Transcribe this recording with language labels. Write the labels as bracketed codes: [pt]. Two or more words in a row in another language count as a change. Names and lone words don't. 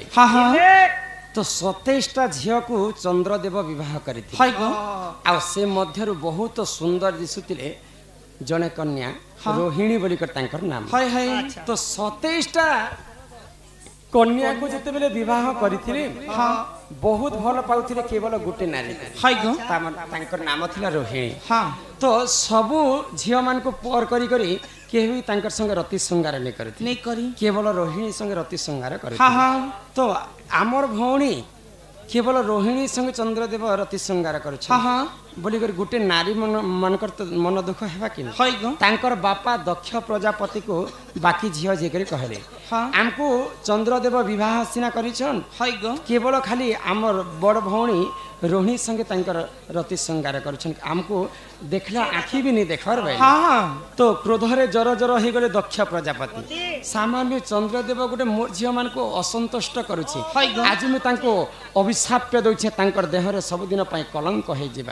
[or] হ্যাঁ হ্যাঁ তো 27টা ଝିଅକୁ ଚନ୍ଦ୍ରଦେବ ବିବାହ କରିଥିଲେ হাই গো ଆଉ ସେ ମଧ୍ୟରୁ ବହୁତ ସୁନ୍ଦର ଦିଶୁଥିଲେ ଜଣେ କନ୍ୟା ରୋହିଣୀ ବୋଲିକରି ତାଙ୍କର ନାମ হাই ହାଇ ତ 27ଟା କନ୍ୟାକୁ ଯେତେବେଳେ ବିବାହ କରିଥିଲେ ବହୁତ ଭଲ ପାଉଥିଲେ କେବଳ ଗୋଟେ ନାରୀ ହାଇ ଗো ତାଙ୍କର ନାମ ଥିଲା ରୋହିଣୀ হ্যাঁ ତ ସବୁ ଝିଅମାନଙ୍କୁ ପର କରି କରି କେହି ବି ତାଙ୍କର ସଙ୍ଗେ ରତି ଶୃଙ୍ଗାର ନେଇ କରିଥିଲେ ନେଇ କରି କେବଳ ରୋହିଣୀ ସଙ୍ଗେ ରତି ଶୃଙ୍ଗାର হ্যাঁ କରିଥିଲେ হ্যাঁ ତ ଆମର ଭଉଣୀ କେବଳ ରୋହିଣୀ ସଙ୍ଗେ ଚନ୍ଦ୍ରଦେବ ରତି ଶୃଙ୍ଗାର হ্যাঁ କରୁଛନ୍ତି হ্যাঁ ବୋଲିକରି ଗୋଟେ ନାରୀ ମାନଙ୍କର ତ ମନ ଦୁଃଖ ହେବା କି হাই গো ତାଙ୍କର ବାପା ଦକ୍ଷ ପ୍ରଜାପତିକୁ ବାକି ଝିଅ ଯାଇକରି କହିଲେ ହଁ ଆମକୁ ଚନ୍ଦ୍ରଦେବ ବିବାହ ସିନା କରିଛନ୍ হাই গো କେବଳ ଖାଲି ଆମର ବଡ଼ ଭଉଣୀ ରୋହିଣୀ ସଙ୍ଗେ ତାଙ୍କର ରତି ଶୃଙ୍ଗାର କରୁଛନ୍ତି ଆମକୁ ଦେଖିଲା ଆଖି ବି ନି ଦେଖବାର ଭାଇ হ্যাঁ হ্যাঁ ତ କ୍ରୋଧରେ ଜର ଜର ହେଇଗଲେ ଦକ୍ଷ ପ୍ରଜାପତି ସାମାନ୍ୟ ଚନ୍ଦ୍ରଦେବ ଗୋଟେ ମୋ ଝିଅମାନଙ୍କୁ ଅସନ୍ତୁଷ୍ଟ କରୁଛି ହାଇ ଗୋ। ଆଜି ମୁଁ ତାଙ୍କୁ ଅଭିଶାପ ଦଉଛେ ତାଙ୍କର ଦେହରେ ସବୁଦିନ ପାଇଁ କଳଙ୍କ ହେଇଯିବା